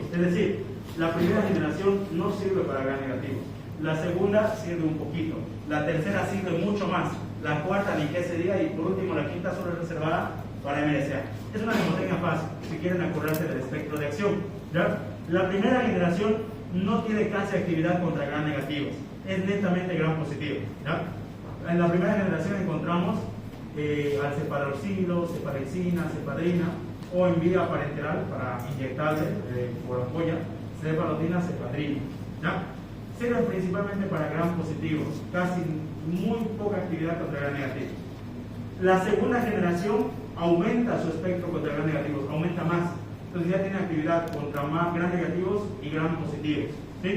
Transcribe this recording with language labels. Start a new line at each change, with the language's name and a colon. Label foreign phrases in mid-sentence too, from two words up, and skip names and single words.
Spanish: Es decir, la primera generación no sirve para gram negativos, la segunda sirve un poquito, la tercera sirve mucho más, la cuarta ni qué se diga, y por último la quinta solo es reservada para MRSA. Es una mnemotecnia fácil, si quieren acordarse del espectro de acción, ¿ya? La primera generación no tiene casi actividad contra gram negativos, es netamente gram positivo, ¿ya? En la primera generación encontramos al cefaloxilo, cefalexina, cefadrina, o en vía parenteral para inyectarse por ampolla, cefalotina, cefadrina, ¿ya? Sirven principalmente para gram positivos, casi muy poca actividad contra gram negativos. La segunda generación aumenta su espectro contra gram negativos, aumenta más, entonces ya tiene actividad contra más gram negativos y gram positivos, ¿sí?